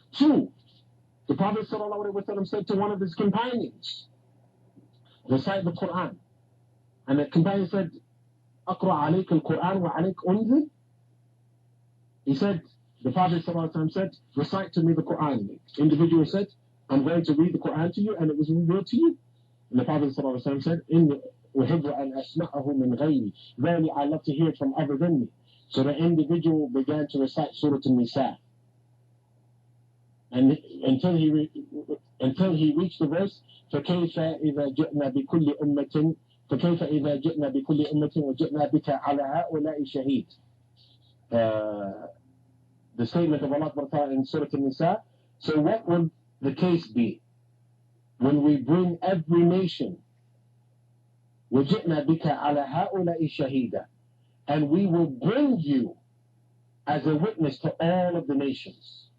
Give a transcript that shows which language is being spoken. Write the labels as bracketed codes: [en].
[en] Two, the Prophet ﷺ said to one of his companions, recite the Quran. And the companion said, [ar] Aqra alayk al-Quran wa alayk unzil. [en] He said, the Prophet ﷺ said, recite to me the Quran. The individual said, I'm going to read the Quran to you, and it was revealed to you. And the Prophet ﷺ said, [ar] أحب أن أسمعه من غيري. [en] Verily, I love to hear it from other than me. So the individual began to recite Surah An-Nisa. And until he reached the verse, [ar] فكيف إذا جئنا بكل أمة فكيف إذا جئنا بكل أمة وجئنا بك على هؤلاء شهيد. [en] The statement of Allah in Surah An-Nisa. So what would the case be when we bring every nation, [ar] وجئنا بك على هؤلاء شهيدا, [en] and we will bring you as a witness to all of the nations.